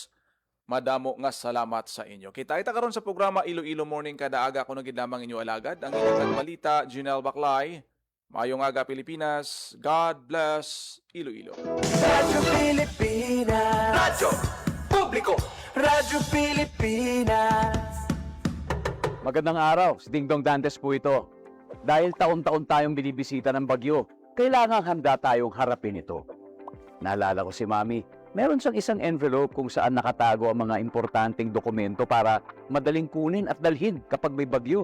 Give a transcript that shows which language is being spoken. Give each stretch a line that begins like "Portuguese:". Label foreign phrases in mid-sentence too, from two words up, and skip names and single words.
Hiligaynon: Madamo nga salamat sa inyo. Kita karon sa programa Iloilo Morning kada aga kuno gid lamang inyo alagad ang inyong balita, Junel Baclay. Mayong aga Pilipinas.
English: God bless
Hiligaynon: Iloilo. Radyo Pilipinas. Radyo Publiko. Radyo Pilipinas.
Filipino: Magandang araw, si Dingdong Dantes po ito. Dahil taon-taon tayong binibisita ng bagyo, kailangang handa tayong harapin ito. Naalala ko si Mami, meron siyang isang envelope kung saan nakatago ang mga importanteng dokumento para madaling kunin at dalhin kapag may bagyo.